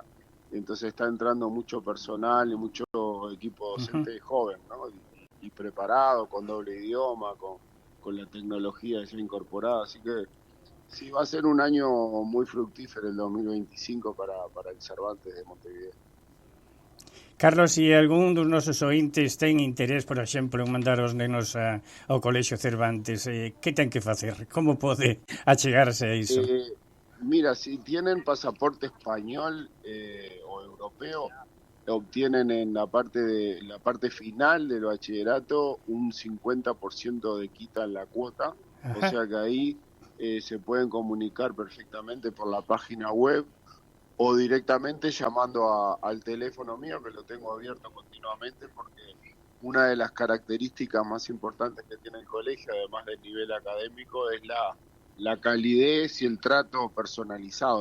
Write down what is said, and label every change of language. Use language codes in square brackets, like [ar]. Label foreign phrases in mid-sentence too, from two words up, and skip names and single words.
[es] Entonces está entrando mucho personal y mucho equipo docente joven, ¿no? Y preparado, con doble idioma, con la tecnología ya incorporada. Así que sí, va a ser un año muy fructífero el 2025 para el Cervantes de Montevideo. [gl] Carlos, se algún dos nosos ointes ten interés, por exemplo, en mandar os nenos ao Colexio Cervantes, que ten que facer? Como pode achegarse a iso? [es] Mira, si tienen pasaporte español o europeo, obtienen en la parte final del bachillerato un 50% de quita en la cuota. Ajá. O sea que ahí se pueden comunicar perfectamente por la página web o directamente llamando al teléfono mío, que lo tengo abierto continuamente, porque una de las características más importantes que tiene el colegio, además del nivel académico, es la calidez y el trato personalizado.